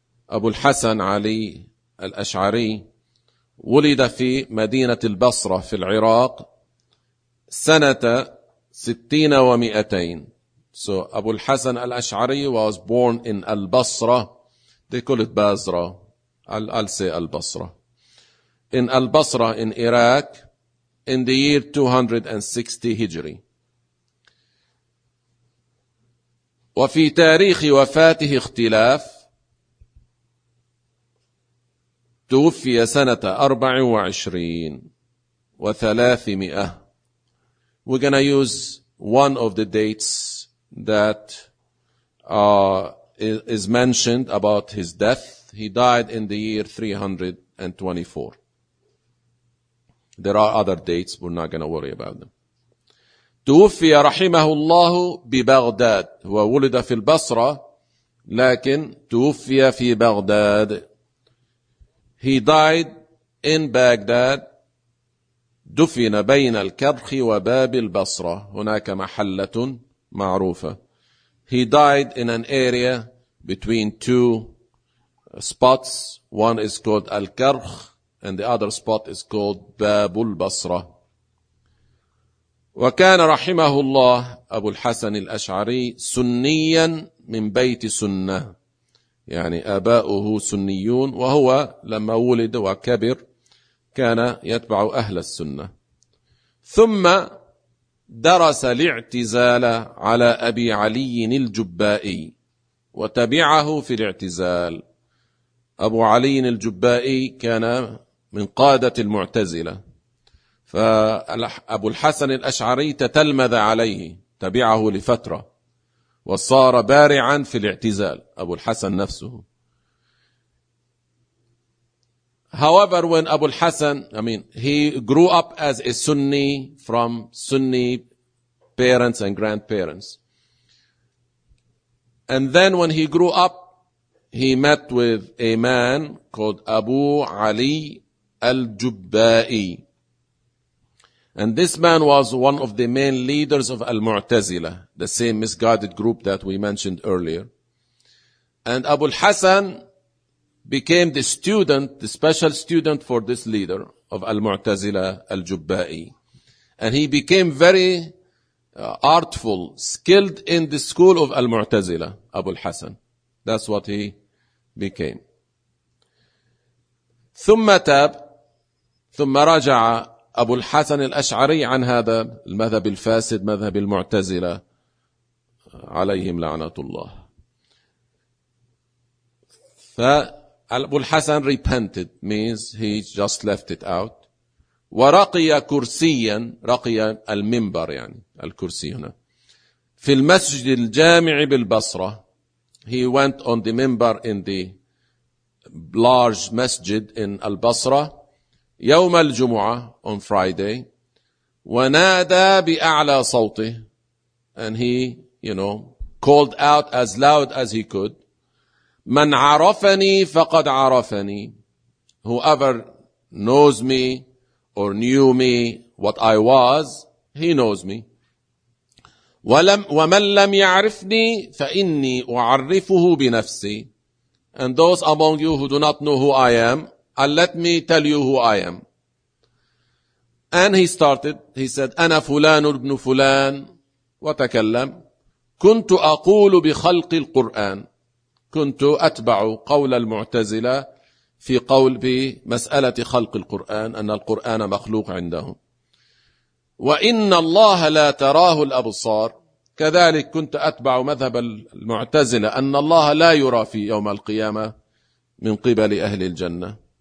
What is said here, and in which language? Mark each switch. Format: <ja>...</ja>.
<ar>أبو الحسن علي الأشعري ولد في مدينة البصرة في العراق سنة 62.</ar> <en>So أبو الحسن الأشعري was born in البصرة. They call it بازرة. I'll say البصرة. In Al-Basra in Iraq in the year 260 Hijri.</en> <ar>وفي تاريخ وفاته اختلاف، توفي سنة 24 و300.</ar> <en>We're gonna use one of the dates that is mentioned about his death. He died in the year 324. There are other dates. We're not gonna worry about them.</en> <ar>توفي رحمه الله ببغداد. هو ولد في البصرة لكن توفي في بغداد.</ar> <en>He died in Baghdad.</en> <ar>دفن بين الكرخ وباب البصرة. هناك محلة معروفة.</ar> <en>He died in an area between two spots. One is called Al-Karkh and the other spot is called باب البصرة.</en> <ar>وكان رحمه الله أبو الحسن الأشعري سنيا من بيت سنة. يعني آباؤه سنيون، وهو لما ولد وكبر كان يتبع أهل السنة. ثم درس الاعتزال على أبي علي الجبائي وتبعه في الاعتزال. أبو علي الجبائي كان من قادة المعتزلة، فأبو الحسن الأشعري تتلمذ عليه، تبعه لفترة وصار بارعا في الاعتزال، أبو الحسن نفسه.</ar> <en>However, when Abu al-Hasan, I mean, he grew up as a Sunni from Sunni parents and grandparents. And then when he grew up, he met with a man called Abu Ali al-Jubba'i. And this man was one of the main leaders of Al-Mu'tazila, the same misguided group that we mentioned earlier. And Abu al-Hasan became the student, the special student for this leader of Al-Mu'tazila, Al-Jubba'i. And he became very artful, skilled in the school of Al-Mu'tazila, Abu al-Hasan. That's what he became.</en> <ar>ثم تاب، ثم رجع أبو الحسن الأشعري عن هذا المذهب الفاسد، مذهب المعتزلة عليهم لعنة الله.</ar> <en>فأبو الحسن repented means he just left it out.</en> <ar>ورقي كرسيا، رقي المنبر يعني الكرسي هنا، في المسجد الجامع بالبصرة.</ar> <en>He went on the minbar in the large masjid in Al-Basra</en> <ar>يوم الجمعة</ar> <en>on Friday.</en> <ar>ونادى بأعلى صوته،</ar> <en>and he, you know, called out as loud as he could،</en> <ar>من عرفني فقد عرفني.</ar> <en>Whoever knows me or knew me, what I was, he knows me.</en> <ar>ومن لم يعرفني فإني أعرفه بنفسي.</ar> <en>And those among you who do not know who I am, I'll let me tell you who I am. And he started, he said,</en> <ar>أنا فلان ابن فلان، وتكلم. كنت أقول بخلق القرآن، كنت أتبع قول المعتزلة في قول بمسألة خلق القرآن، أن القرآن مخلوق عندهم. وإن الله لا تراه الأبصار، كذلك كنت أتبع مذهب المعتزلة أن الله لا يرى في يوم القيامة من قبل أهل الجنة.</ar>